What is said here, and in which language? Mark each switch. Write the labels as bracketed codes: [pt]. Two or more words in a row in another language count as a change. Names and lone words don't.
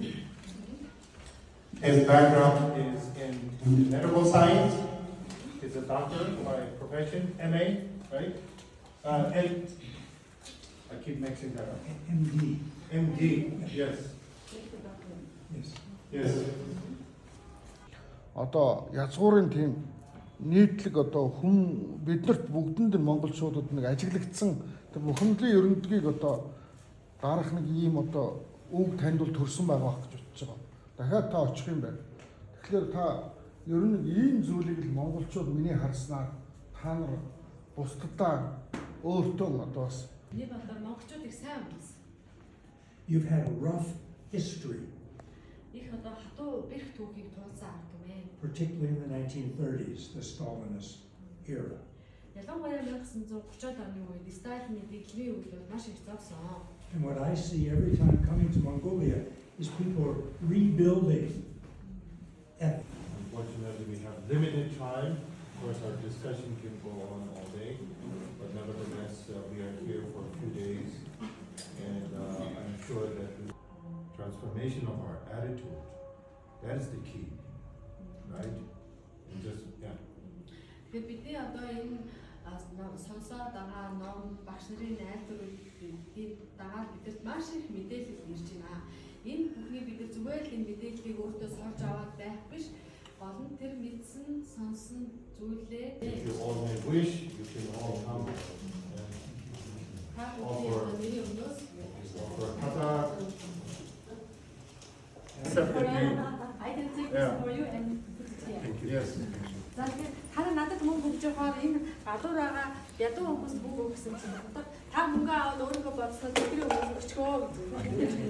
[en] His background is in medical science. He's a doctor by profession, MA, right? I keep mixing that up. MD. MD, yes. Yes. Yes. [mn] Одоо язгуурын тийм нийтлэг одоо хүн биднэрт бүгдэнд нь монголчуудад нэг ажиглагдсан тэр бүхэмдлийн ерөндлөгийг одоо дарах нэг ийм одоо үг таньдуул төрсөн байгаа байх гэж бодож байгаа. Дахиад та очих юм байна. Тэгэхээр та ер нь ийм зүйлийг л монголчууд миний харснаар та нар бусдадаа өөртөө одоо бас нэг одоо монголчуудыг сайн үзсэн. [en] You've had a rough history, [mn] Их одоо хатуу бэрх түүхийг туулсан ард түмэн. [en] particularly in the 1930s, the Stalinist era. [mn] Ялангуяа 1930-аад оны үед Сталины дэглэмийн үед бол маш их зовсон. [en] And what I see every time coming to Mongolia is people rebuilding. Unfortunately, we have limited time. Of course, our discussion can go on all day, but nevertheless, we are here for a few days, and I'm sure that the transformation of our attitude, that is the key, right? And just, yeah. [mn] Тэгэхээр бидний одоо энэ сонсоод байгаа ном багш нарын найзуудыг дагаад бидэрт маш их мэдээлэл ирж байна. Энэ бүхний бид нар зүгээр л энэ мэдээллийг өөртөө сорж аваад байх биш. Гол нь тэр мэдсэн, сонсон зүйлээ [en] If you all may wish, you can all come and offer kata. I can take this for you and put it here. Thank you. Yes. [mn] За тэгэхээр хараа надад мөнгө өгч явахаар энэ гадуур байгаа ядуу хүмүүс мөнгө өгөх гэсэн чинь одоо та мөнгө аваад өөрийгөө бодсоо тэдний мөнгө өгчгөө гэж.